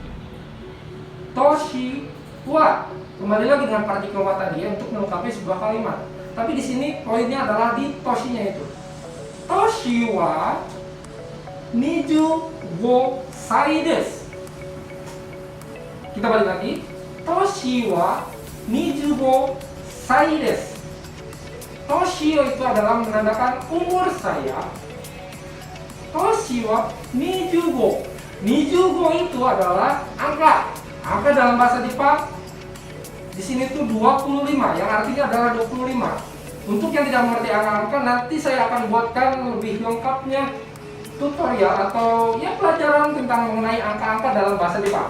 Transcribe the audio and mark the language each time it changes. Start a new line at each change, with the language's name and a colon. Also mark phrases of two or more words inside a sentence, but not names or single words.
Japanese: 歳は.
Indonesian: Kembali lagi dengan partikel wa tadi ya, untuk melengkapi sebuah kalimat. Tapi di sini poinnya adalah di toshinya itu.
Japanese: 歳は25歳です.
Indonesian: Kita balik lagi.
Japanese: 歳は25歳です.
Indonesian: Toshi itu adalah menandakan umur saya.
Japanese: 歳は25.
Indonesian: 25 itu adalah angka. Angka dalam bahasa Jepang di sini tuh 25, yang artinya adalah 25. Untuk yang tidak mengerti angka-angka, nanti saya akan buatkan lebih lengkapnya tutorial atau ya pelajaran tentang mengenai angka-angka dalam bahasa Jepang.